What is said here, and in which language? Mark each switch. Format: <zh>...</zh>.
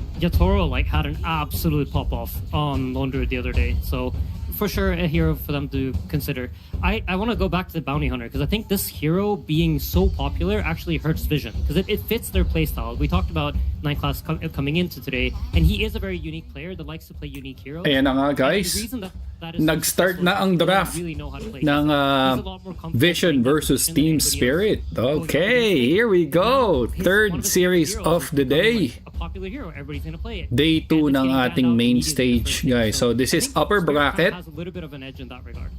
<en>Yatoro had an absolute pop-off on Lone Druid the other day, so for sure a hero for them to consider. I want to go back to the Bounty Hunter, because I think this hero being so popular actually hurts Vision, because it fits their playstyle. We talked about 9 Class coming into today, and he is a very unique player that likes to play unique heroes.</en> <tl>Ayan na nga guys, nag-start na ang draft ng Vision versus Team Spirit.</tl> <en>Okay, here we go. Third series of the day. Popular hero, everybody's gonna play it. Day 2</en> <tl>ng ating</tl> <en>main stage, guys. So this is upper bracket. Has a little bit of an edge in that regard.</en>